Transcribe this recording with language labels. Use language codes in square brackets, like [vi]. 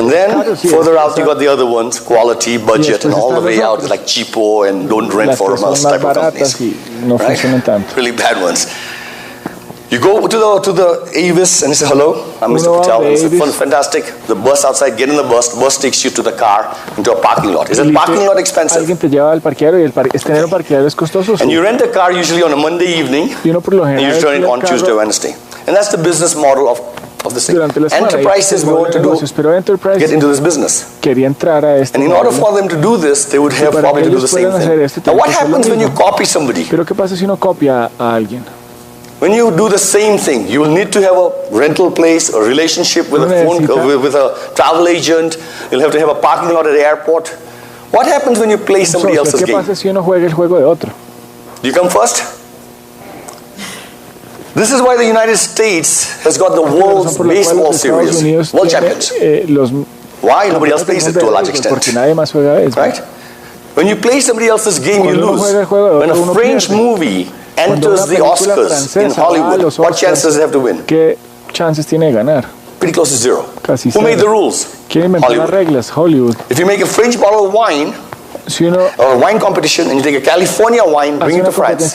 [en] And then further out you got the other ones, quality, budget, and all the way out like cheapo and don't rent for us type of companies. [es] No funcionan tanto. [en] Really bad ones. You go to the Avis and you say, hello, I'm Mr. Patel. It's fantastic. The bus outside, get in the bus takes you to the car, into a parking lot. Is the parking lot expensive? [es] Alguien te lleva al parqueadero y tener un parqueadero es costoso. [en] And you rent a car usually on a Monday evening, and you return it on Tuesday, Wednesday. And that's the business model of this thing. Enterprises we want to get into this business. And in order for them to do this, they would have probably to do the same thing. Now what happens when you copy somebody? [es] Pero ¿qué pasa si uno copia a alguien? [en] When you do the same thing, you will need to have a rental place, a relationship with with a travel agent. You'll have to have a parking lot at the airport. What happens when you play somebody else's game? [es] ¿Qué pasa si uno juega el juego de otro? [en] Do you come first? This is why the United States has got the world's baseball series, world champions. Why? Nobody else plays it to a large extent. Right? When you play somebody else's game, you lose. When a French movie enters the Oscars in Hollywood, what chances does it have to win? [es] ¿Qué chances tiene de ganar? [en] Pretty close to zero. [es] Casi [en] Who made the rules? [es] ¿Quién inventó las reglas? [en] Hollywood. If you make a French bottle of wine, or a wine competition, and you take a California wine, bring it to France,